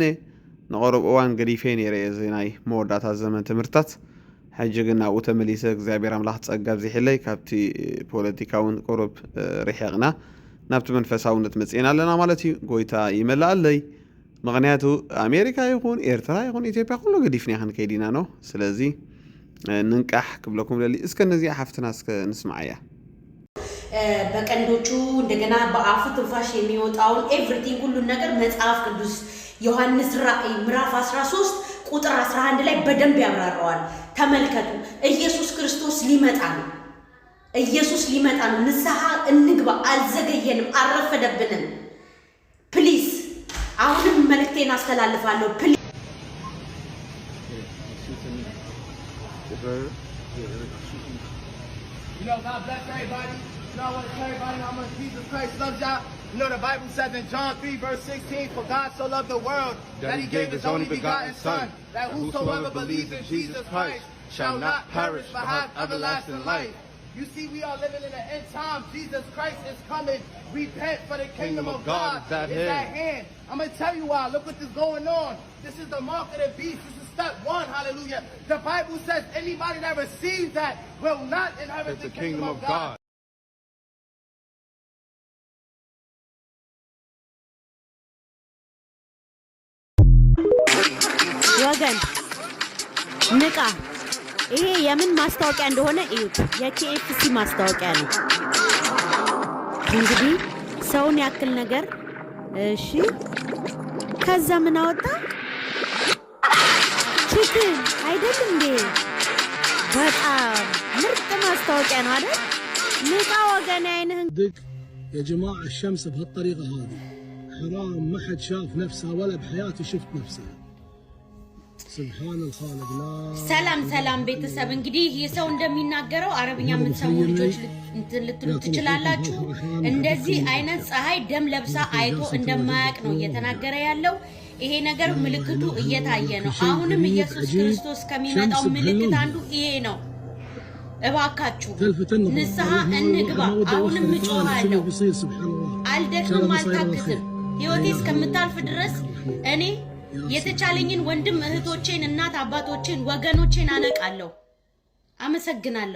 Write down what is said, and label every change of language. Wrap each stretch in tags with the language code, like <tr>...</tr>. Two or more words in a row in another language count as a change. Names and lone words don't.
<ti>እየ ንቐረብ እዋን ገዲፌ ነይረ እዚ ናይ መወዳእታ ዘመን ትምህርታት ሕጂ ግን ናብኡ ተመሊሰ እግዚኣብሔር ኣምላኽ ፀጋ ብዘይሕለይ ካብቲ ፖለቲካውን ቁሩብ ርሒቕና ናብቲ መንፈሳውነት መፂና ኣለና ማለት እዩ ጎይታ ይመላኣለይ ምክንያቱ ኣሜሪካ ይኹን ኤርትራ ይኹን ኢትዮጵያ ኩሉ ገዲፍና ክንከይድ ኢና</ti> <am>ነው ስለዚህ</am> <ti>ንንቃሕ ክብለኩም ደሊ</ti> <am>እስከ እነዚያ</am> <ti>ሓፍትና እስከ ንስማዓያ</ti> <am>በቀንዶቹ እንደገና በአፉ ትንፋሽ የሚወጣውን ኤቭሪቲንግ ሁሉ ነገር መጽሐፍ ቅዱስ ዮሐንስ ራእይ ምዕራፍ 13 ቁጥር 11 ላይ በደንብ ያብራራዋል ተመልከቱ ኢየሱስ ክርስቶስ ሊመጣ ነው ኢየሱስ ሊመጣ ነው ንስሐ እንግባ አልዘገየንም አረፈደብንም ፕሊዝ አሁንም መልእክቴን አስተላልፋለሁ</am> <en>You know, God bless everybody. You know, I want to tell everybody how much Jesus Christ loves y'all. You know, the Bible says in John 3, verse 16, for God so loved the world that he gave his only begotten Son, that whosoever believes in Jesus Christ shall not perish but have everlasting life. You see, we are living in the end time. Jesus Christ is coming. Repent, for the kingdom of God is at hand. I'm going to tell you why. Look what is going on. This is the mark of the beast. This is step one. Hallelujah. The Bible says anybody that receives that will not inherit the kingdom of God.</en> <am>ወገን ንቃ ይሄ የምን ማስታወቂያ እንደሆነ እዩት የኬኤፍሲ ማስታወቂያ ነው እንግዲህ ሰውን ያክል ነገር እሺ ከዛ ምን አወጣ ቺክን አይደል እንዴ በጣም ምርጥ ማስታወቂያ ነው አይደል ንቃ ወገን አይነን</am> <ar>دق يا جماعة الشمس بهالطريقة هذه حرام ما حد شاف نفسها ولا بحياته شفت نفسها سبحان الخالق لا</ar> <am>ሰላም ሰላም ቤተሰብ እንግዲህ የሰው እንደሚናገረው አረብኛ የምትሰሙ ልጆች ልትሉ ትችላላችሁ እንደዚህ አይነት ፀሐይ ደም ለብሳ አይቶ እንደማያቅ ነው እየተናገረ ያለው ይሄ ነገር ምልክቱ እየታየ ነው አሁንም ኢየሱስ ክርስቶስ ከሚመጣው ምልክት አንዱ ይሄ ነው እባካችሁ ንስሐ እንግባ አሁንም እጮሃለሁ አልደክምም አልታክትም ህይወቴ እስከምታልፍ ድረስ እኔ የተቻለኝን ወንድም እህቶቼን እናት አባቶቼን ወገኖቼን አነቃለሁ አመሰግናለሁ</am>